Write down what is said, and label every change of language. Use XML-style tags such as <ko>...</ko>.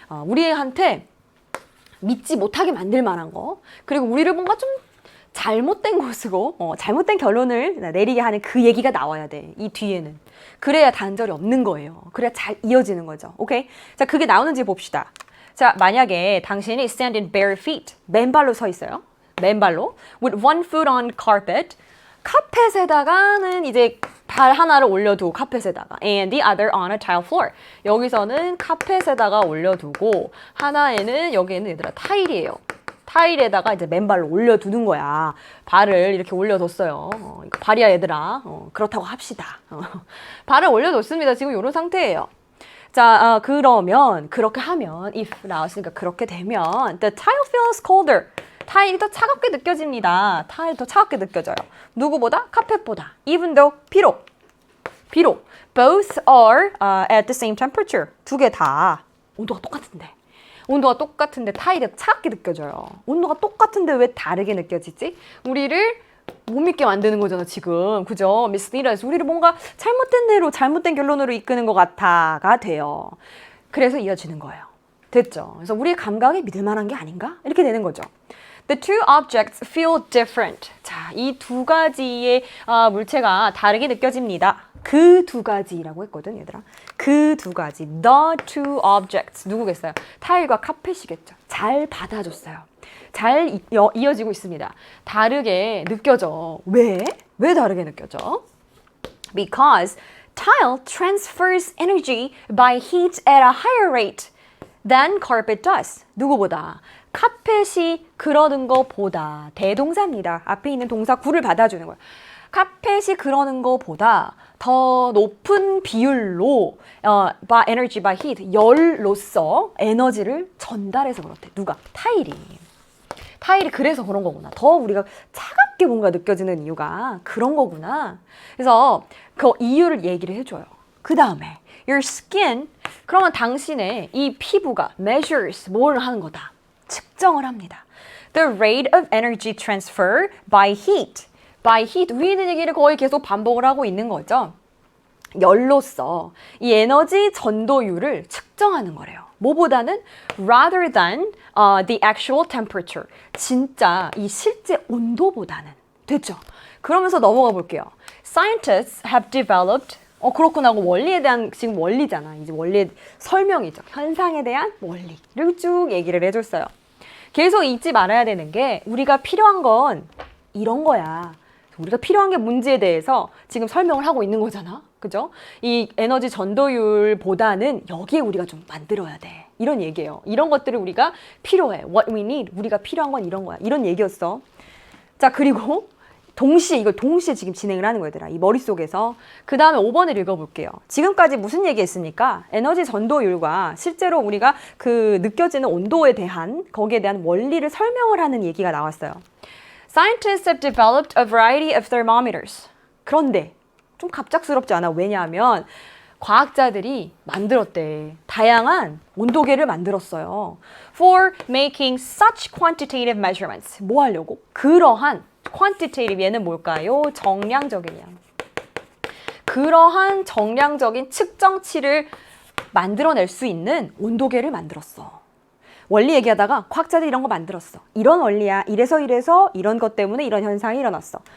<ko>우리한테 믿지 못하게 만들 만한 거. 그리고 우리를 뭔가 좀 잘못된 곳으로 잘못된 결론을 내리게 하는 그 얘기가 나와야 돼. 이 뒤에는. 그래야 단절이 없는 거예요. 그래야 잘 이어지는 거죠. 오케이? 자, 그게 나오는지 봅시다. 자, 만약에 당신이</ko> <en>stand in bare feet.</en> <ko>맨발로 서 있어요. 맨발로</ko> <en>with one foot on carpet</en> <ko>카펫에다가는 이제 발 하나를 올려두고 카펫에다가</ko> <en>and the other on a tile floor</en> <ko>여기서는 카펫에다가 올려두고 하나에는 여기에는 얘들아 타일이에요. 타일에다가 이제 맨발로 올려두는 거야. 발을 이렇게 올려뒀어요. 이거 발이야 얘들아. 그렇다고 합시다. 발을 올려뒀습니다. 지금 이런 상태예요. 자, 그러면 그렇게 하면 if 나왔으니까 그렇게 되면</ko> <en>the tile feels colder.</en> <ko>타일이 더 차갑게 느껴집니다. 타일이 더 차갑게 느껴져요. 누구보다? 카펫보다.</ko> <en>Even though,</en> <ko>비록.</ko> <en>Both are at the same temperature.</en> <ko>두 개 다 온도가 똑같은데. 온도가 똑같은데 타일이 더 차갑게 느껴져요. 온도가 똑같은데 왜 다르게 느껴지지? 우리를 못 믿게 만드는 거잖아, 지금. 그죠?</ko> <en>mislead us.</en> <ko>우리를 뭔가 잘못된 대로, 잘못된 결론으로 이끄는 것 같아가 돼요. 그래서 이어지는 거예요. 됐죠? 그래서 우리의 감각이 믿을 만한 게 아닌가? 이렇게 되는 거죠.</ko> <en>The two objects feel different.</en> <ko>자, 이 두 가지의 물체가 다르게 느껴집니다. 그 두 가지라고 했거든, 얘들아. 그 두 가지.</ko> <en>The two objects.</en> <ko>누구겠어요? 타일과 카펫이겠죠. 잘 받아줬어요. 잘 이어지고 있습니다. 다르게 느껴져. 왜? 왜 다르게 느껴져?</ko> <en>Because tile transfers energy by heat at a higher rate than carpet does.</en> <ko>누구보다? 카펫이 그러는 것보다 대동사입니다. 앞에 있는 동사 구를 받아주는 거예요. 카펫이 그러는 것보다 더 높은 비율로</ko> <en>by energy by heat</en> <ko>열로서 에너지를 전달해서 그렇대. 누가? 타일이. 타일이 그래서 그런 거구나. 더 우리가 차갑게 뭔가 느껴지는 이유가 그런 거구나. 그래서 그 이유를 얘기를 해줘요. 그 다음에</ko> <en>your skin</en> <ko>그러면 당신의 이 피부가 measures 뭘 하는 거다. 측정을 합니다.</ko> <en>The rate of energy transfer by heat. by heat.</en> <ko>위에 있는 얘기를 거의 계속 반복을 하고 있는 거죠. 열로서 이 에너지 전도율을 측정하는 거래요. 뭐보다는</ko> <en>rather than the actual temperature.</en> <ko>진짜 이 실제 온도보다는. 됐죠? 그러면서 넘어가 볼게요.</ko> <en>Scientists have developed</en> <ko>그렇구나 하고 원리에 대한 지금 원리잖아. 이제 원리의 설명이죠. 현상에 대한 원리를 쭉 얘기를 해줬어요. 계속 잊지 말아야 되는 게 우리가 필요한 건 이런 거야. 우리가 필요한 게 문제에 대해서 지금 설명을 하고 있는 거잖아. 그죠? 이 에너지 전도율보다는 여기에 우리가 좀 만들어야 돼. 이런 얘기예요. 이런 것들을 우리가 필요해.</ko> <en>What we need.</en> <ko>우리가 필요한 건 이런 거야. 이런 얘기였어. 자, 그리고 이걸 동시에 지금 진행을 하는 거야, 얘들아. 이 머릿속에서. 그 다음에 5번을 읽어볼게요. 지금까지 무슨 얘기 했습니까? 에너지 전도율과 실제로 우리가 그 느껴지는 온도에 대한, 거기에 대한 원리를 설명을 하는 얘기가 나왔어요.</ko> <en>Scientists have developed a variety of thermometers.</en> <ko>그런데 좀 갑작스럽지 않아? 왜냐하면 과학자들이 만들었대. 다양한 온도계를 만들었어요.</ko> <en>For making such quantitative measurements.</en> <ko>뭐 하려고? 그러한 quantitative, 얘는 뭘까요? 정량적이냐. 그러한 정량적인 측정치를 만들어낼 수 있는 온도계를 만들었어. 원리 얘기하다가 과학자들이 이런 거 만들었어. 이런 원리야. 이래서 이런 것 때문에 이런 현상이 일어났어.</ko>